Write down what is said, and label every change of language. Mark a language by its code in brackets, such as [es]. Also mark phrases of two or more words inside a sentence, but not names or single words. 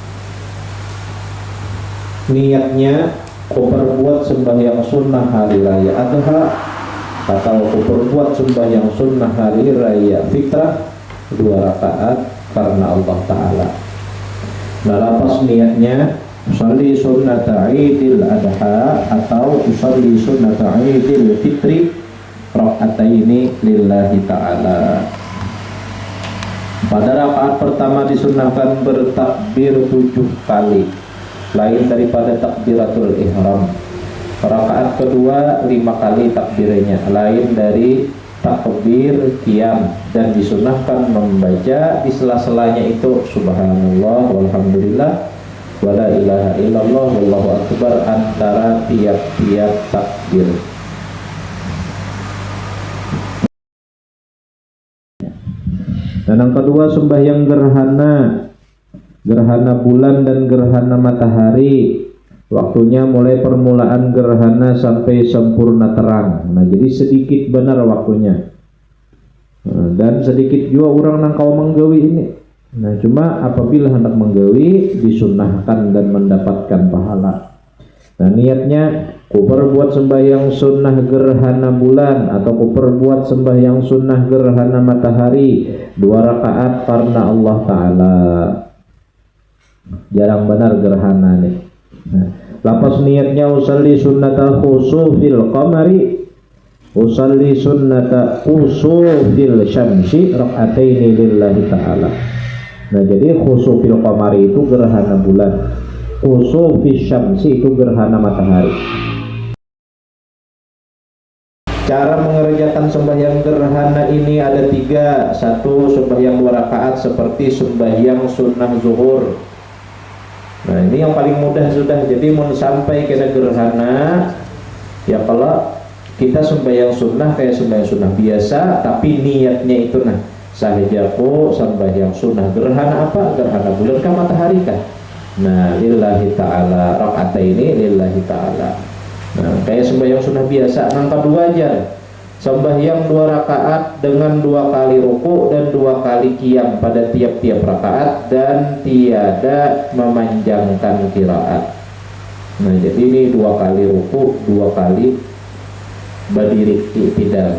[id] Niatnya berbuat sembahyang sunnah hari raya Adha atau berbuat sembahyang sunnah hari raya fitrah 2 rakaat karena Allah Ta'ala. [bjn] Nah, lapas niatnya [ar] أصلي سنة عيد الأضحى atau أصلي سنة عيد الفطر ركعتين لله تعالى. [id] Pada rakaat pertama disunnahkan bertakbir 7 kali, lain daripada takbiratul ihram. Rakaat kedua 5 kali takbirnya, lain dari takbir qiyam, dan disunnahkan membaca di sela-selanya itu [ar] سبحان الله والحمد لله ولا إله إلا الله والله أكبر [id] antara tiap-tiap takbir. Dan yang kedua sembahyang gerhana bulan dan gerhana matahari. Waktunya mulai permulaan gerhana sampai sempurna terang. [bjn] Nah, jadi sedikit benar waktunya. Dan sedikit juga orang nangkau menggawi ini. Nah, cuma apabila hendak menggawi disunnahkan dan mendapatkan pahala. [id] Nah, niatnya ku perbuat sembahyang sunnah gerhana bulan atau ku perbuat sembahyang sunnah gerhana matahari 2 rakaat karena Allah Ta'ala. [bjn] Jarang benar gerhana nih. Nah, lapas niatnya [ar] أصلي سنة خسوف القمر أصلي سنة خسوف الشمس ركعتين لله تعالى. [id] Nah, jadi [ar] خسوف القمر [id] itu gerhana bulan, [ar] خسوف الشمس [id] itu gerhana matahari. Cara mengerjakan sembahyang gerhana ini ada 3. 1. Sembahyang 2 rakaat seperti sembahyang sunnah zuhur. Nah, ini yang paling mudah sudah. Jadi mau sampai kena gerhana, ya kalau kita sembahyang sunnah kayak sembahyang sunnah biasa, tapi niatnya itu nah sahajaku sembahyang sunnah gerhana apa? Gerhana bulan kah matahari kah? Nah, [ar] لله تعالى ركعتين لله تعالى. [id] Nah, kayak sembahyang sunnah biasa. Yang kedua aja sembahyang 2 rakaat dengan 2 kali ruku dan 2 kali qiyam pada tiap-tiap rakaat dan tiada memanjangkan qiraat. Nah, jadi ini 2 kali ruku, 2 kali berdiri i'tidal.